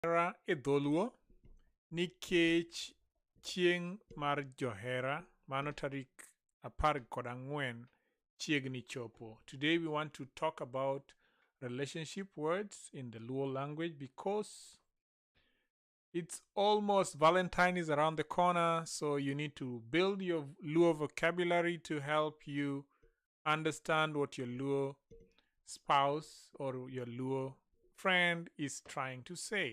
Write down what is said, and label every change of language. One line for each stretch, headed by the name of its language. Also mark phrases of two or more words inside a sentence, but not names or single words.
Luo (Kenya and Tanzania): Johera e Dholuo nikech chieng' mar johera mano tarik 14 chiegni chopo.
English: Today we want to talk about relationship words in the Luo language because it's almost Valentine is around the corner, so you need to build your Luo vocabulary to help you understand what your Luo spouse or your Luo friend is trying to say.